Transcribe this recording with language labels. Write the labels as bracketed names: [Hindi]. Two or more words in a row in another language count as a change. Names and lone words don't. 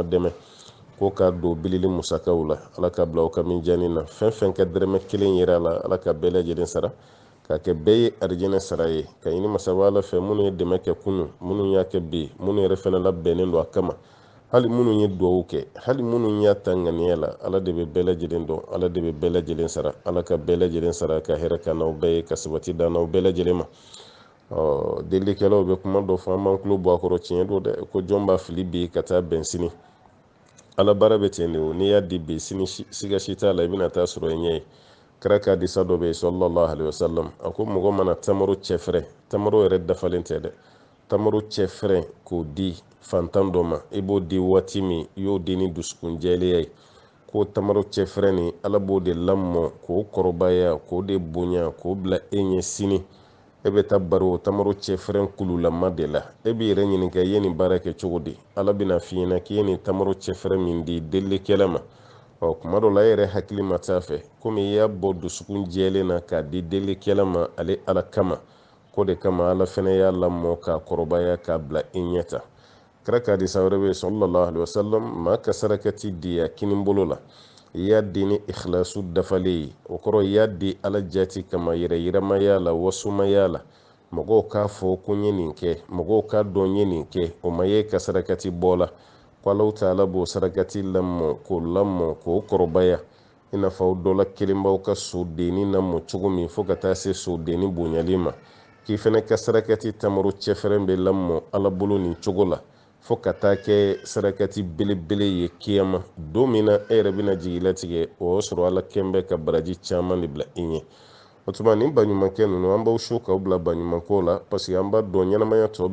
[Bambara] dɛmɛ ko ka don bilili musakaw la ala ka bila aw ka minjani na fɛn fɛn ka dɛrɛmɛ kelen yera la ala ka bɛɛ lajɛlen sara ka kɛ bɛɛ ye arijinɛ sara ye ka ɲini masaba ala fɛ minnu ye dɛmɛ kɛ kunu minnu y'a kɛ bi minnu yɛrɛ fɛnɛ labɛnnen don a kama hali minnu ye duwawu kɛ hali minnu y'a ta ŋaniya la ala de bɛ bɛɛ lajɛlen dɔn ala de bɛ bɛɛ lajɛlen sara ala ka bɛɛ lajɛlen sara ka hɛrɛ ka n'aw bɛɛ ye ka sabati da n'aw bɛɛ lajɛlen ma delikɛlaw bɛ kuma dɔ fɔ an b'an tulo bɔ a kɔrɔ tiɲɛ don dɛ ko jɔn b'a fili bi ka taa bɛn sini ala baara bɛ ten de o n'i y'a di bi sini siga si t'a la i bɛna taa sɔrɔ i ɲɛ ye kira ka hadisa dɔ bɛ yen [Arabic] صلى الله عليه وسلم [Bambara] a ko mɔgɔ mana tamaro cɛfɛrɛ tamaro yɛrɛ dafalen tɛ dɛ tamaro cɛfɛrɛ k'o di fantan dɔ ma i b'o di waati min i y'o di ni dusukun jɛlenya ye k'o tamaro cɛfɛrɛ nin ala b'o de lamɔ k'o kɔrɔbaya k'o de bonya k'o bila e ɲɛ sini e bɛ taa baro o tamaro cɛfɛrɛ kululama de la e b'i yɛrɛ ɲininka i ye nin baara kɛ cogo di ala bɛna f'i ɲɛna k'i ye nin tamaro cɛfɛrɛ min di delikɛla ma kuma dɔ la e yɛrɛ hakili ma t'a fɛ komi i y'a bɔ dusukun jɛlen na k'a di delikɛla ma ale ala kama ko de kama ala fɛnɛ y'a lamɔ k'a kɔrɔbaya k'a bila i ɲɛ ta kira ka hadisa wɛrɛ bɛ [Arabic] صلى الله عليه وسلم [Bambara] maa ka sarakati di a kinin bolo la i y'a di ni ikhlasu dafalen ye o kɔrɔ i y'a di ala jati kama yɛrɛyirɛmaya la wasumaya la mɔgɔw k'a fɔ ko n ye nin kɛ mɔgɔw k'a dɔn n ye nin kɛ o ma ye ka sarakati bɔ la ko [Arabic] الله تعالى [Bambara] b'o sarakati lamɔ k'o kɔrɔbaya i n'a fɔ aw dɔ la kelen b'aw ka sodenni lamɔ cogo min fo ka taa se sodenni bonyali ma k'i fɛnɛ ka sarakati tamaro cɛfɛrɛn bɛ lamɔ ala bolo nin cogo la fo ka taa kɛ sarakati belebele ye kiyama don min na e yɛrɛ bɛna jigi latigɛ o y'a sɔrɔ ala kɛn bɛ ka baraji caman de bila i ɲɛ o tuma nin baɲumankɛ ninnu an b'aw su k'aw bila baɲumanko la [French] parce que [Bambara] an b'a dɔn ɲɛnamaya tɔ